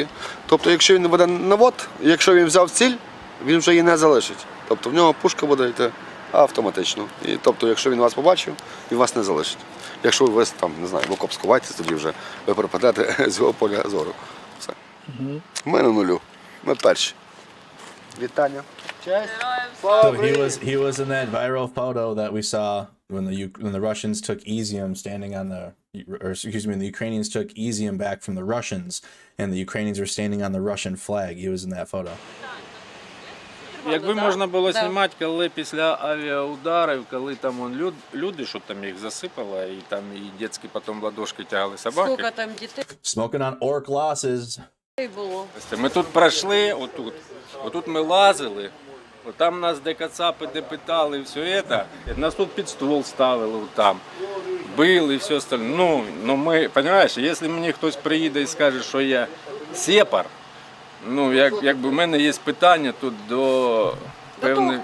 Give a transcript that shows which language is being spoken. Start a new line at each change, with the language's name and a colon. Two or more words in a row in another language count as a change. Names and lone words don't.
Ukrainian: Тобто якщо він веде навод, якщо він взяв ціль, він вже її не залишить. Тобто в нього пушка буде йти автоматично. І тобто, якщо він вас побачив, він вас не залишить. Якщо ви там, не знаю, в окоп сховаєтесь, тоді вже ви пропадете з його поля зору. Все. Ми на нулю. Ми перші. Вітання.
English: So he was in that viral photo that we saw when the Russians took Izium, standing on the, or excuse me, the Ukrainians took Izium back from the Russians, and the Ukrainians were standing on the Russian flag. He was in that photo.
Ukrainian: Якби можна було знімати, коли після авіаударів, коли там люди, що там їх засипало, і там і дітські потім ладошки тягали собаки. Скільки там дітей?
English: Smoking on orc losses.
Ukrainian: Ми тут пройшли, отут ми лазили, там нас де кацапи, де питали, все це. Нас тут під ствол ставили, там, били і все остальне. Ну ми, розумієш, якщо мені хтось приїде і скаже, що я сепар, якби в мене є питання тут до певних...